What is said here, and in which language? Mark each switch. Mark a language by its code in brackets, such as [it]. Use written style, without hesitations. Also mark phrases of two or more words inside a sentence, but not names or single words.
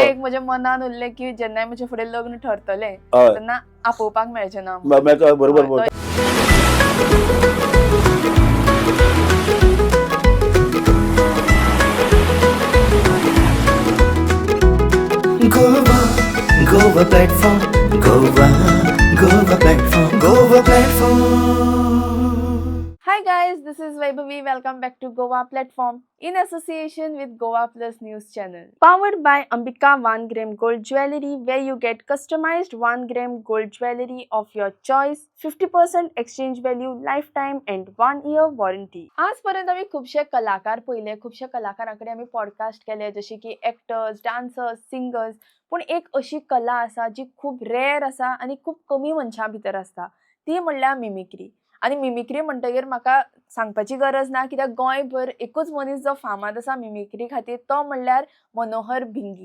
[kok] एक म्हज्या मनान उरलें की जेन्ना म्हजे फुडें लग्न ठरतलें हय तेन्ना आपोवपाक मेळचें ना. बरोबर बरोबर. [en] Goa platform, Goa platform, Goa platform. Hi guys, this is Vaibhavi. Welcome back to Goa Platform in association with Goa Plus News channel. Powered by Ambika 1 gram gold jewelry, where you get customized 1 gram gold jewelry of your choice, 50% exchange value, lifetime and 1 year warranty. [kok] आजपर्यंत आम्ही खूपशे कलाकार पहिले, खूपशे कलाकारांकडे आम्ही पॉडकास्ट केले, जसे की एक्टर्स, [en] dancers, singers. [kok] पण एक अशी कला आसा जी खूप रेअर आसा आणि खूप कमी मनशां भितर आसता, ती म्हणल्यार मिमिक्री. आणि मिमिक्री म्हणटकीर म्हाका सांगपाची गरज ना, कित्याक गोंयभर एकूच मनीस जो फामाद आसा मिमिक्री खातीर तो म्हणल्यार मनोहर भिंगी.